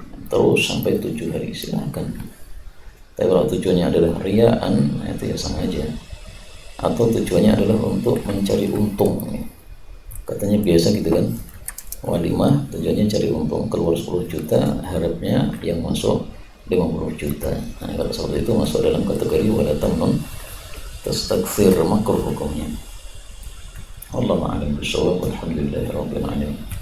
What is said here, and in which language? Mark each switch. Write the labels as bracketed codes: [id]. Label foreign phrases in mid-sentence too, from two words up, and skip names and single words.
[id] Terus sampai 7 hari, silahkan. Tapi kalau tujuannya adalah riaan, itu ya sama aja. Atau tujuannya adalah untuk mencari untung. Katanya biasa gitu kan, walimah tujuannya cari untung, keluar 10 juta, harapnya yang masuk 50 juta. Nah kalau seperti itu masuk dalam kategori [ar] wala tamnun tastakthir, [id] makruh hukumnya. [ar] Wallahu a'lam bishawab. Alhamdulillahirabbil alamin.